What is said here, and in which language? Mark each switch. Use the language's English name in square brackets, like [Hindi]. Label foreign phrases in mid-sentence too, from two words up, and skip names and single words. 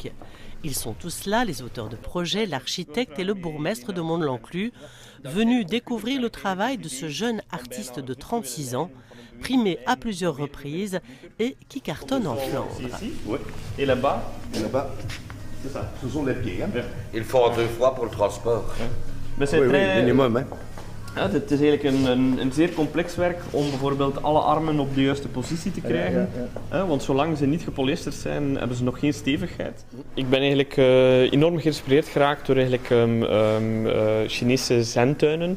[French] Ils sont tous là, les auteurs de projets, l'architecte et le bourgmestre de Mont-Lanclus, venus découvrir le travail de ce jeune artiste de 36 ans, primé à plusieurs reprises et qui cartonne en Flandre. Ici. Oui. Et là-bas, Et là-bas, c'est ça. ce sont les pieds. Hein. Il faut en 2 fois pour le transport. Maar c'est Oui, très... minimum. Hein. [Dutch] Ja, het is eigenlijk een zeer complex werk om bijvoorbeeld alle armen op de juiste positie te krijgen. Want zolang ze niet gepolyesterd zijn, hebben ze nog geen stevigheid. Ik ben eigenlijk enorm geïnspireerd geraakt door Chinese zandtuinen.